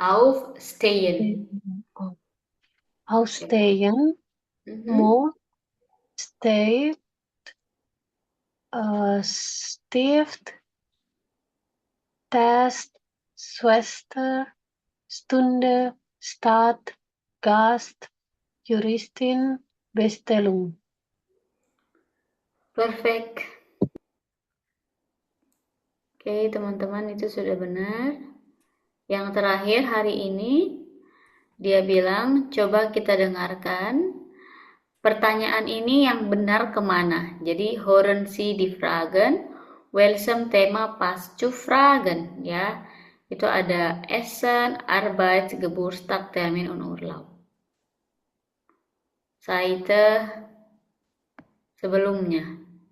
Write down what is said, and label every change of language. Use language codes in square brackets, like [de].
[de] Aufstehen, Most, Steht, Stift, Test, Schwester, Stunde, Stad, Gast, Juristin, Bestellung. [en] Perfect. [id] Oke, teman-teman, itu sudah benar. Yang terakhir hari ini, dia bilang, coba kita dengarkan. Pertanyaan ini yang benar kemana? Jadi, [de] hören Sie die Fragen, welchem Thema passt zu Fragen? [id] Ya, itu ada [de] Essen, Arbeit, Geburtstag, Termin, und Urlaub. [id] Seite sebelumnya.